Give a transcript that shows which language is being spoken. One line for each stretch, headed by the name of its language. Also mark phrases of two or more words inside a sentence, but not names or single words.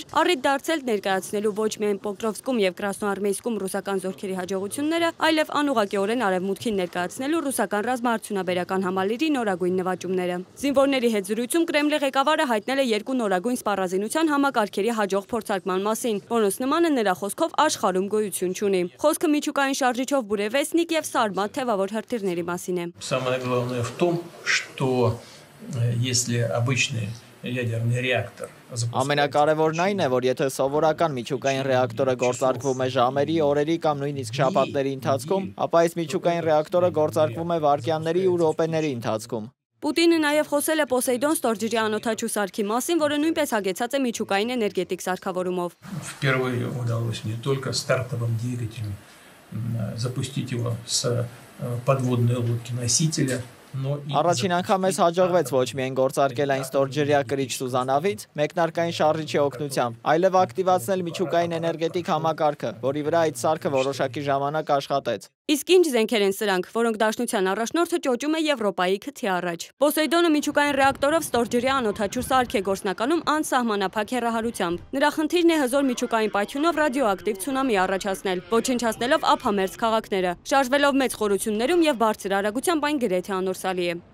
Armenian: առիթ դարձել ներկայացնելու ոչ միայն Պոկրովսկում եւ Կրասնոարմեյսկում ռուսական զորքերի հաջողությունները, այլև անուղղակիորեն արևմուտքին ներկայացնելու ռուսական ռազմաարդյունաբերական համալիրի նորագույն նվաճումները։ Զինվորների հետ զրույցում Կրեմլի ղեկավարը հայտնել է երկու նորագույն սպառազինության համակարգերի հաջող փորձարկման մասին, որոնց նմանը նրա խոսքով աշխարհում գոյություն չունի։ Խոսքը միջուկային շարժիչով Բուրևեսնիկ եւ Սարմատ թևավոր հրթիռների մասին է։
Russian: Самое главное в том, что если обычный ядерный реактор
Armenian: Ամենակարևորն այն է, որ եթե սովորական միջուկային ռեակտորը գործարկվում է ժամերի, օրերի կամ նույնիսկ շաբաթների ընթացքում, ապա այս միջուկային ռեակտորը գործարկվում է վայրկյանների ու րոպեների ընթացքում։ Պուտինը նաև խոսել է Պոսեյդոն ստորջրյա անօդաչու սարքի մասին, որը նույնպես հագեցած է միջուկային էներգետիկ սարքավորումով։
Russian: Впервые удалось не только стартовым двигателем запустить его с подводной лодки-носителя,
Armenian: Առաջին անգամ մեզ հաջողվեց ոչ միայն գործարկել այն ստորջրյա կրիչ սուզանավից, մեկնարկային շարժիչի օգնությամբ, այլև ակտիվացնել միջուկային էներգետիկ համակարգը, որի վրա այդ սարքը որոշակի ժամանակ աշխատեց։ Իսկ ինչ զենքեր են սրանք, որոնք Դաշնության առաջնորդը ճոճում է Եվրոպայի քթի առաջ։ Պոսեյդոնը միջուկային ռեակտորով ստորջրյա անօդաչու սարք է գործնականում անսահմանափակ հեռահարությամբ։ Նրա խնդիրն է հզոր միջուկային պայթյունով ռադիոակտիվ ցունամի առաջացնել, ոչնչացնելով ափամերձ քաղաքները։ Շարժվելով մեծ խորություններում եւ բարձր արագությամբ այն գրեթե անորսալի է։